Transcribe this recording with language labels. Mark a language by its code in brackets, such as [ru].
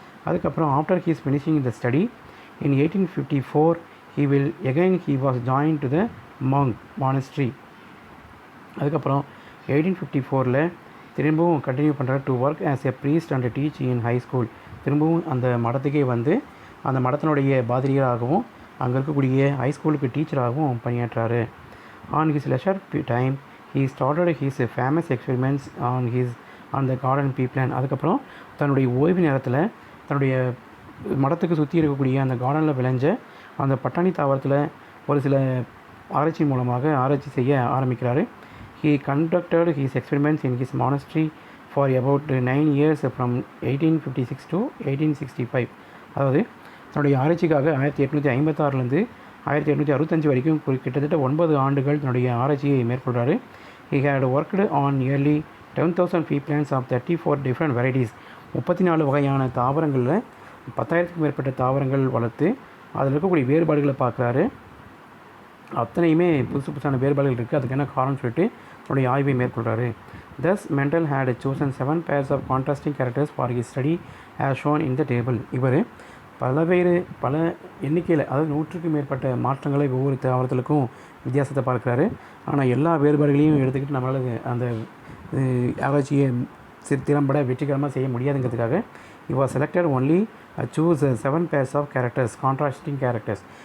[en] அதுக்கப்புறம் after he's finishing the study in 1854 he was joined to the monk monastery. [ta] அதுக்கப்புறம் 1854 திரும்பவும் [en] continue [ta] பண்ணுறாரு [en] To work as a priest and teach in high school. [ta] திரும்பவும் அந்த மடத்துக்கே வந்து அந்த மடத்தினுடைய பாதிரியாகவும் அங்கே இருக்கக்கூடிய ஹை ஸ்கூலுக்கு டீச்சராகவும் பணியாற்றாரு. [en] On his leisure time he started his famous experiments on the garden pea plant. [ta] அதுக்கப்புறம் தன்னுடைய ஓய்வு நேரத்தில் தன்னுடைய மடத்துக்கு சுற்றி இருக்கக்கூடிய அந்த கார்டனில் விளைஞ்ச அந்த பட்டாணி தாவரத்தில் ஒரு சில ஆராய்ச்சி மூலமாக ஆராய்ச்சி செய்ய ஆரம்பிக்கிறாரு. [en] He conducted his experiments in his monastery for about 9 years from 1856 to 1865. [ta] அதாவது தன்னுடைய ஆராய்ச்சிக்காக 1856 1865 வரைக்கும் கிட்டத்தட்ட 9 ஆண்டுகள் தன்னுடைய ஆராய்ச்சியை மேற்கொள்கிறாரு. [en] He had worked on nearly 10,000 pea plants of 34 different varieties. [ta] 34 வகையான தாவரங்களில் 10,000க்கும் மேற்பட்ட தாவரங்கள் வளர்த்து அதில் இருக்கக்கூடிய வேறுபாடுகளை பார்க்குறாரு. அத்தனையுமே புதுசான வேறுபாடுகள் இருக்குது, அதுக்கு என்ன காரணம் சொல்லிட்டு தன்னுடைய ஆய்வை மேற்கொள்கிறாரு. [en] Thus Mendel had chosen 7 pairs of contrasting characters for his study as shown in the table. [ta] இவர் பல எண்ணிக்கையில், அதாவது 100க்கும் மேற்பட்ட மாற்றங்களை ஒவ்வொரு தாவரத்திற்கும் வித்தியாசத்தை பார்க்குறாரு. ஆனால் எல்லா வேறுபாடுகளையும் எடுத்துக்கிட்டு நம்மளால் அந்த ஆராய்ச்சியை திறம்பட வெற்றிகரமாக செய்ய முடியாதுங்கிறதுக்காக [en] he was selected only choose 7 pairs of characters, contrasting characters.